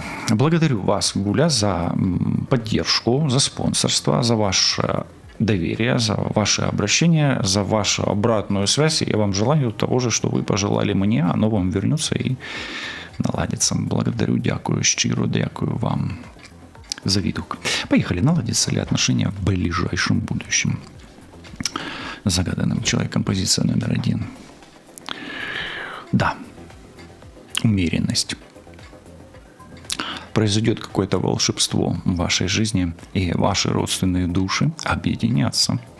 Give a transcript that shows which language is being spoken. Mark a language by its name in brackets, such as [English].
[Russian] Благодарю вас, Гуля, за поддержку, за спонсорство, за ваше доверие, за ваше обращение, за вашу обратную связь. И я вам желаю того же, что вы пожелали мне, оно вам вернется, и наладится. Благодарю, [Ukrainian] дякую, щиро дякую вам за відгук. [Russian] Поехали. Наладятся ли отношения в ближайшем будущем? Загаданным человеком. Позиция номер 1. Да. Умеренность. Произойдет какое-то волшебство в вашей жизни, и ваши родственные души объединятся.